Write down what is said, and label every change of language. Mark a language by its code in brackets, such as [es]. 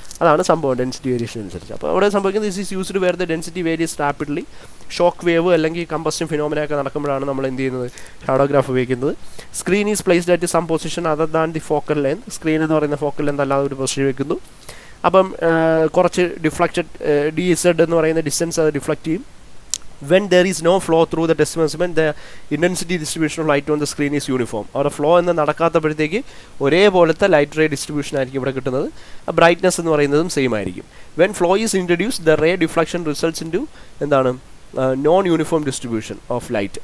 [ml] അതാണ് സംഭവം density variation അനുസരിച്ച്. അപ്പോൾ അവിടെ സംഭവിക്കുന്നത് [en] This is used where the density varies rapidly. [ml] Shock wave അല്ലെങ്കിൽ കമ്പസ്റ്റൻ ഫിനോമിന ഒക്കെ നടക്കുമ്പോഴാണ് നമ്മൾ എന്ത് ചെയ്യുന്നത്, ഷാഡോഗ്രാഫ് ഉപയോഗിക്കുന്നത്. [en] Screen is placed at some position other than the focal length. [ml] Screen എന്ന് പറയുന്ന ഫോക്കൽ ലെങ്ത് അല്ലാതെ ഒരു പൊസിഷൻ വെക്കുന്നു. അപ്പം കുറച്ച് ഡിഫ്ലക്റ്റഡ് DZ എന്ന് പറയുന്ന ഡിസ്റ്റൻസ് അത് ഡിഫ്ലക്റ്റ് ചെയ്യും. [en] When there is no flow through the test measurement, the intensity distribution of light on the screen is uniform. [ml] അവിടെ ഫ്ലോ എന്ന് നടക്കാത്തപ്പോഴത്തേക്ക് ഒരേപോലത്തെ ലൈറ്റ് റേ ഡിസ്ട്രിബ്യൂഷൻ ആയിരിക്കും ഇവിടെ കിട്ടുന്നത്. ബ്രൈറ്റ്നസ് എന്ന് പറയുന്നതും സെയിം ആയിരിക്കും. [en] When flow is introduce the ray deflection results in to എന്താണ്, non uniform distribution of light.